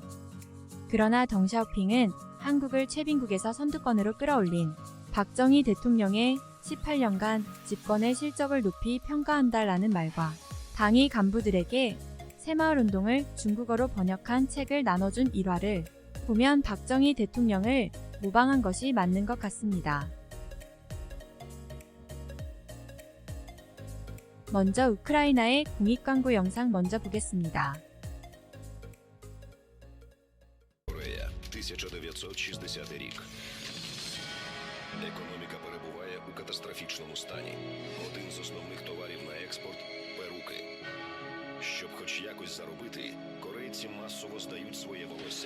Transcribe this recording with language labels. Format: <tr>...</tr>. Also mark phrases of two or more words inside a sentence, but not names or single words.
<ko>그러나 덩샤오핑은 한국을 최빈국에서 선두권으로 끌어올린 박정희 대통령의 18년간 집권의 실적을 높이 평가한다라는 말과 당의 간부들에게 새마을운동을 중국어로 번역한 책을 나눠준 일화를 보면 박정희 대통령을 모방한 것이 맞는 것 같습니다. 먼저 우크라이나의 공익광고 영상 먼저 보겠습니다.</ko> <uk>Корея, 1960 рік. Економіка перебуває у катастрофічному стані. Один з основних товарів на експорт – перуки. Щоб хоч якось заробити, корейці масово здають своє волосся.</uk>